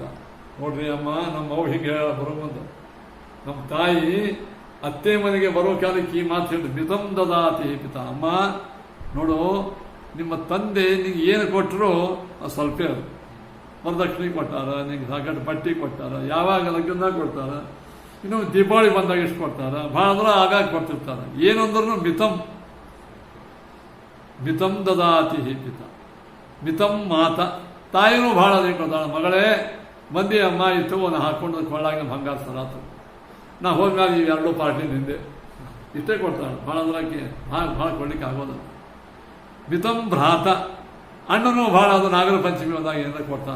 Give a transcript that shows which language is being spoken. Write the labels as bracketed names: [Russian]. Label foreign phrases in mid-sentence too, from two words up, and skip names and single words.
[Kannada] ನೋಡ್ರಿ ಅಮ್ಮ, ನಮ್ಮ ಅವು ಹೀಗೆ ಬರೋಬಂದು, ನಮ್ಮ ತಾಯಿ ಅತ್ತೆ ಮನೆಗೆ ಬರೋ ಕಾಲಕ್ಕೆ ಈ ಮಾತು ಹೇಳಿದ್ರು, [Sanskrit] ಮಿತಂ ದದಾತಿ ಹಿಪಿತ. [Kannada] ಅಮ್ಮ ನೋಡು, ನಿಮ್ಮ ತಂದೆ ನಿಂಗೆ ಏನು ಕೊಟ್ಟರು ಅದು ಸ್ವಲ್ಪ ವರದಕ್ಷಿಣೆ ಕೊಟ್ಟಾರ, ನಿಂಗೆ ಸಾಕಷ್ಟು ಬಟ್ಟೆ ಕೊಟ್ಟಾರ, ಯಾವಾಗ ಲಗ್ನದಾಗ ಕೊಡ್ತಾರ, ಇನ್ನು ದೀಪಾವಳಿ ಬಂದಾಗ ಎಷ್ಟು ಕೊಡ್ತಾರ, ಭಾಳ ಅಂದ್ರೆ ಆಗಾಗ ಕೊಡ್ತಿರ್ತಾರೆ. [Sanskrit] ಏನಂದ್ರೂ ಮಿತಂ ದದಾತಿ ಹಿಪಿತ. ಮಿತಂ ಮಾತ, [Kannada] ತಾಯಿನೂ ಭಾಳ ಅದೇ ಕೊಡ್ತಾಳೆ. ಮಗಳೇ ಮಂದಿ ಅಮ್ಮ ಇತ್ತು ಒಂದು ಹಾಕೊಂಡು ಕೊಳ್ಳಾಗ ಬಂಗಾರ ಸರಾತು, ನಾ ಹೋದ್ಮೇಲೆ ಈ 2 ಪಾರ್ಟಿ ನಿಂದೆ ಇಷ್ಟೇ ಕೊಡ್ತಾಳೆ. ಭಾಳ ಅಂದ್ರಕ್ಕೆ ಭಾಳ ಕೊಡ್ಲಿಕ್ಕೆ ಆಗೋದಲ್ಲ. [Sanskrit] ಮಿತಂ ಭ್ರಾತ, [Kannada] ಅಣ್ಣನೂ ಭಾಳ ಅದು ನಾಗರ ಪಂಚಮಿ ಬಂದಾಗ ಏನಾರ ಕೊಡ್ತಾನೆ.